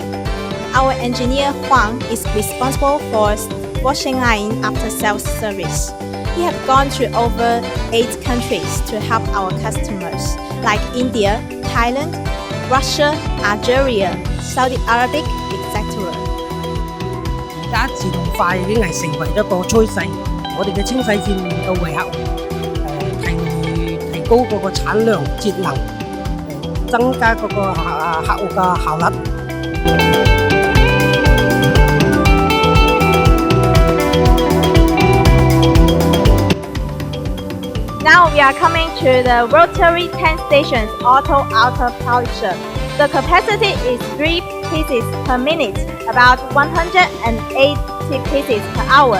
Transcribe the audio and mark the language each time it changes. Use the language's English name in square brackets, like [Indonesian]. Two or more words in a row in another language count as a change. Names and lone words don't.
[English] Our engineer Huang is responsible for washing line after sales service. He has gone to over 8 countries to help our customers like India, Thailand, Russia, Algeria, Saudi Arabic, etc. [Cantonese] 而家自動化已經係成為一個趨勢，我哋嘅清洗線令到為客提高嗰個產量節能，增加嗰個客戶嘅效率。 [English] Now we are coming to the rotary 10 stations auto outer polisher. The capacity is 3 pieces per minute, about 180 pieces per hour.